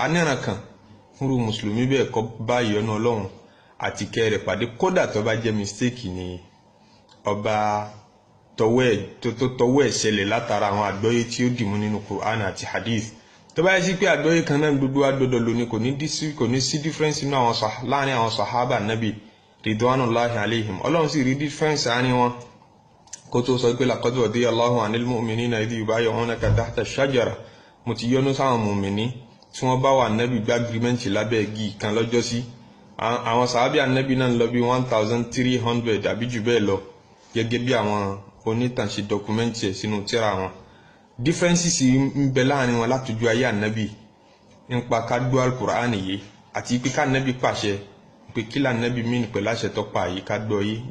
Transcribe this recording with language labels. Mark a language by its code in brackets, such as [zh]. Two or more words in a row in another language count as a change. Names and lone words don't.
[yo] Aníran kan fúnrú mùsùlùmí bẹ́ẹ̀ kó bá ìyọ́nú Ọlọ́run àti kẹ́ rẹ̀ pàdé, kódà tó bá jẹ́ mistake ni ọba tọwọ́ ẹ̀ ṣẹlẹ̀ látara àwọn àgbọ́yé tí ó dìmú nínú Qur'an àti hadith. Tó bá yẹ sí pé àgbọ́yé kan náà gbogbo agbọ́dọ̀ lóní, kò ní sí difference nínú láàrin àwọn sàhábà Ànábì [ar] رضوان الله عليهم. [yo] Ọlọ́run sì rí difference àárín wọn kó tó sọ pé [ar] لقد رضي الله عن المؤمنين إذ يبايعونك تحت الشجرة. [yo] Mo ti yọ́nú sáwọn mùmìnì tí wọ́n bá wà Ànábì gbá agreement lábẹ́ igi kan lọ́jọ́ sí. Àwọn sàhábà Ànábì náà lọ bí 1300 àbí jù bẹ́ẹ̀ lọ, gẹ́gẹ́ bí àwọn onítàn ṣe document ẹ̀ sínú tírà wọn. Differences ń bẹ láàrin wọn látọjú ayé Ànábì nípa ká gbọ́ al-Qur'an yìí àti pé ká Ànábì pàṣẹ pé kí la Ànábì mí pẹ̀lú àṣẹ tó pa yìí ká gbọ́ yìí.